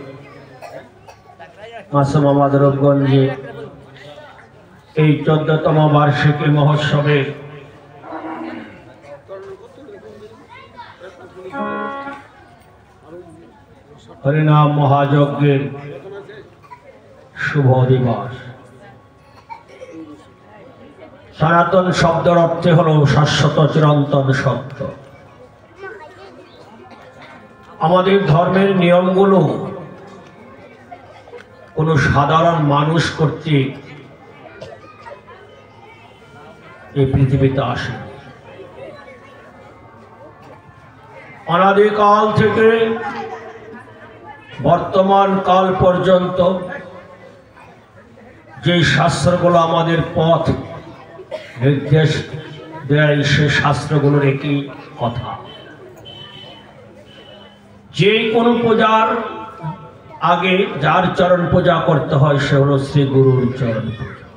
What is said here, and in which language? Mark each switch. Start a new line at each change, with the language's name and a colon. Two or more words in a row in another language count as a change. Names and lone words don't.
Bangla: মাসুমা মাধবগঞ্জে 14তম বার্ষিকী মহোৎসবে হরিনামে মহাযজ্ঞের শুভ দিবস। সনাতন শব্দের অর্থ হলো শাশ্বত চিরন্তন শব্দ। আমাদের ধর্মের নিয়মগুলো কোনো সাধারণ মানুষ করতে এই পৃথিবীতে আসে। অনাদিকাল থেকে বর্তমান কাল পর্যন্ত যে শাস্ত্রগুলো আমাদের পথ নির্দেশ দেয় সেই শাস্ত্রগুলোর একই কথা, যে কোনো পূজার আগে যার চরণ পূজা করতে হয় সে হলো শ্রী গুরুর চরণ পূজা।